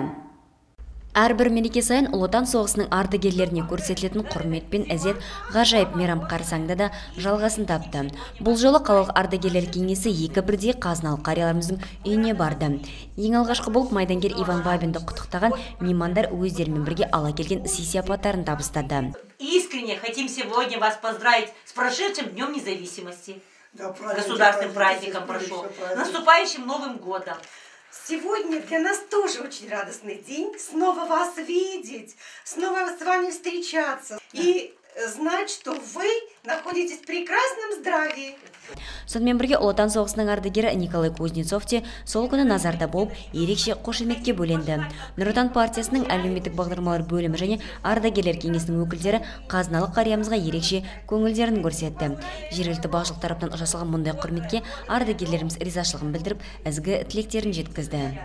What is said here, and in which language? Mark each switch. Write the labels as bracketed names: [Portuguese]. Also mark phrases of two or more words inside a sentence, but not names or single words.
[Kazakh] Әрбір мереке сайын Ұлы Отан соғысының ардагерлеріне көрсетілетін құрмет пен ізет ғажайып мейрам қарсаңда да жалғасын тапты. Бұл жолы қалалық ардагерлер кеңесі екі бірдей қазыналы қарияларымыздың үйіне барды. Ең алғашқы болып майдангер Иван Бабинді құттықтаған меймандар өздерімен бірге ала келген сый-сияпаттарын табыстады. [Russian] Искренне хотим сегодня вас поздравить с прошедшим Днем независимости. Государственным праздником прошел. Наступающим Новым годом. Сегодня для нас тоже очень радостный день. Снова вас видеть, снова с вами встречаться и знать, что вы находитесь в прекрасном здравии. [Kazakh] Сонымен бірге Ұлы Отан соғысының ардагері Николай Кузнецов те сол күні назарда болып, ерекше қошеметке бөленді. Нұр Отан партиясының әлеуметтік бағдарламалар бөлімі және ардагерлер кеңесінің өкілдері қазыналы қариямызға ерекше көңілдерін көрсетті. Жергілікті басшылық тараптан жасалған мұндай құрметке ардагерлеріміз ризашылығын білдіріп, ізгі тілектерін жеткізді.